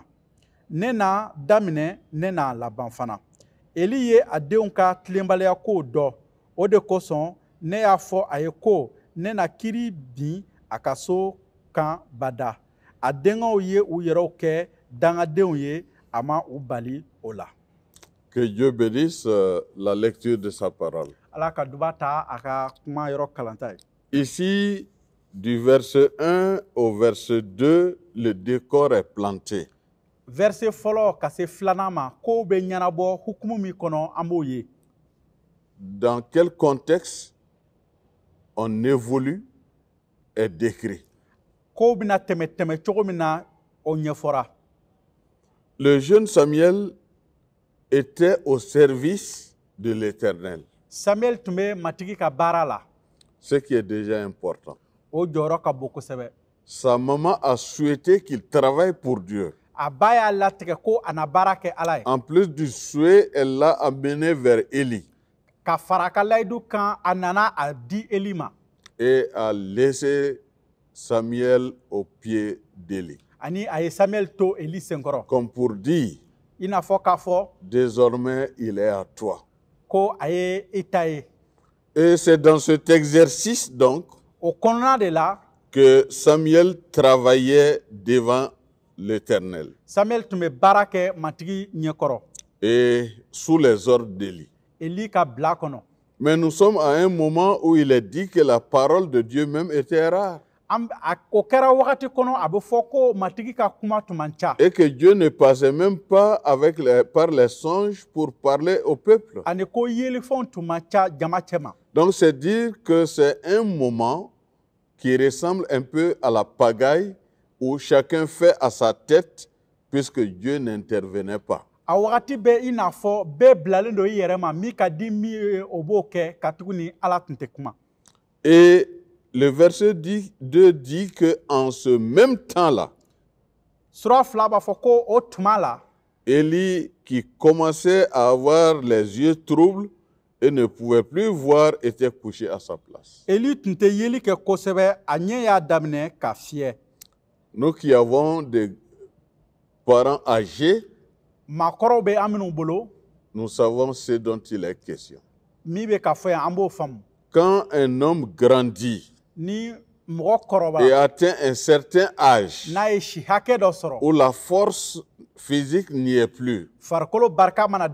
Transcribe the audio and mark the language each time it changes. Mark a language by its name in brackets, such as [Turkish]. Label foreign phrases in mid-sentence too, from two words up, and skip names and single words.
[Bambara] Ne na daminɛ ne na laban fana. Eli ye a denw ka tilenbaliya kow dɔn. O de kosɔn ne y'a fɔ a ye ko ne na kiiri bin a ka so kan bada. A denkɛw ye u yɛrɛw kɛ dangadenw ye a ma u bali o la. [French] Que Dieu bénisse la lecture de sa parole. [Bambara] Ala ka duba ta a ka kuma yɔrɔ kalanta ye. [French] Ici, du verset 1 au verset 2, le décor est planté. [Bambara] Verset fɔlɔ ka se filanan ma kow bɛ ɲɛnabɔ hukumu min kɔnɔ an b'o ye. [French] Dans quel contexte on évolue est décrit. [Bambara] Kow bɛna tɛmɛ cogo min na o ɲɛfɔra. [French] Le jeune Samuel était au service de l'Éternel. [Bambara] Samuel tun bɛ matigi ka baara la. [French] Ce qui est déjà important. [Bambara] O jɔyɔrɔ ka bon kosɛbɛ. [French] Sa maman a souhaité qu'il travaille pour Dieu. [Bambara] A ba y'a latigɛ ko a na baara kɛ Ala ye. [French] En plus du souhait, elle l'a amené vers Élie. [Bambara] Ka fara a ka layidu kan a nana a di Eli ma. [French] Et a laissé Samuel au pied d'Élie. [Bambara] Ani a ye Samuel to Eli senkɔrɔ. [French] Comme pour dire, [Bambara] I n'a fɔ k'a fɔ [French] désormais il est à toi. [Bambara] ko a ye i ta ye. [French] Et c'est dans cet exercice donc [Bambara] O kɔnɔna de la [French] que Samuel travaillait devant l'Éternel [Bambara] Samuel tun bɛ baara kɛ matigi ɲɛkɔrɔ. [French] et sous les ordres d'Élie. [Bambara] Eli ka bila kɔnɔ. [French] Mais nous sommes à un moment où il est dit que la parole de Dieu même était rare. [Bambara] O kɛra wagati kɔnɔ a bɛ fɔ ko matigi ka kuma tun man ca. [French] Et que Dieu ne passait même pas par les songes pour parler au peuple. [Bambara] Ani ko yelifɛnw tun man ca jama cɛma. [French] Donc c'est dire que c'est un moment qui ressemble un peu à la pagaille où chacun fait à sa tête puisque Dieu n'intervenait pas. [Bambara] A wagati bɛ i n'a fɔ bɛɛ bilalen don i yɛrɛ ma min ka di min ye o b'o kɛ ka tuguni Ala tun tɛ kuma. [French] Et le verset 2 dit qu'en ce même temps-là, [Bambara] Sura 2 b'a fɔ ko o tuma la [French] Élie, qui commençait à avoir les yeux troubles et ne pouvait plus voir, était couché à sa place. [Bambara] Eli tun tɛ yeli kɛ kosɛbɛ a ɲɛ y'a daminɛ ka fiyɛ. [French] Nous qui avons des parents âgés, [Bambara] Maakɔrɔw bɛ an minnu bolo [French] nous savons ce dont il est question. [Bambara] min bɛ ka fɔ yan an b'o faamu. [French] Quand un homme grandit [Bambara] Ni mɔgɔ [French] et [Bambara] kɔrɔbaya [French] atteint un certain âge [Bambara] n'a ye si hakɛ dɔ sɔrɔ [French] où la force physique n'y est plus [Bambara] farikolo barika mana